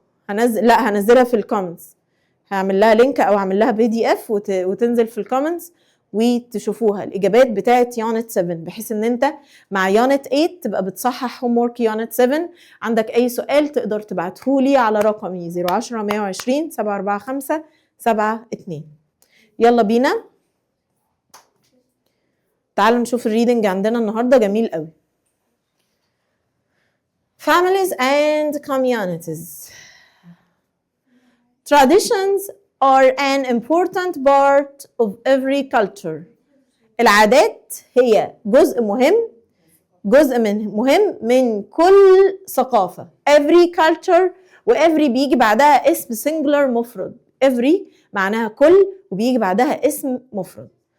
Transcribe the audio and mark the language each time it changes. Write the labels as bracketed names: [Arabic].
[Arabic] هنزلها في الكومنتس، هعمل لها لينك أو هعمل لها PDF وتنزل في الكومنتس وتشوفوها الإجابات بتاعت يونت 7، بحيث إن أنت مع يونت 8 تبقى بتصحح هوم وورك يونت 7. عندك أي سؤال تقدر تبعتهولي على رقمي 010 120 745 72. يلا بينا تعالوا نشوف الريدنج عندنا النهارده جميل قوي. [English] Families and communities. Traditions are an important part of every culture. [Arabic] العادات هي جزء مهم من كل ثقافة. Every culture، وevery بيجي بعدها اسم singular مفرد. every معناها كل وبيجي بعدها اسم مفرد.